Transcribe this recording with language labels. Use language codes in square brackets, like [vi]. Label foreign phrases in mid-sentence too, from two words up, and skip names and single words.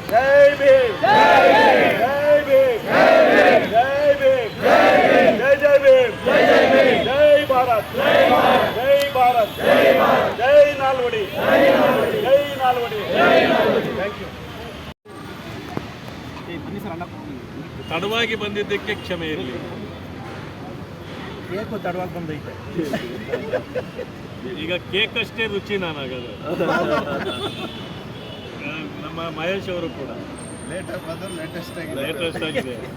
[hi] जय भीम, जय भीम, जय भीम, जय जय भीम, जय भारत, जय भारत, जय नालवड़ी, जय नालवड़ी। [en] Thank you. [kn] ತಡವಾಗಿ ಬಂದಿದ್ದಕ್ಕೆ ಕ್ಷಮೆ ಇರಲಿ. ಕೇಕು ತಡವಾಗಿ ಬಂದೈತೆ. ಈಗ ಕೇಕ್ ಅಷ್ಟೇ ರುಚಿ ನಾನಾಗದು. ನಮ್ಮ ಮಹೇಶ್ ಅವರು ಕೂಡ ಲೇಟೆಸ್ಟ್ ಆಗಿದೆ.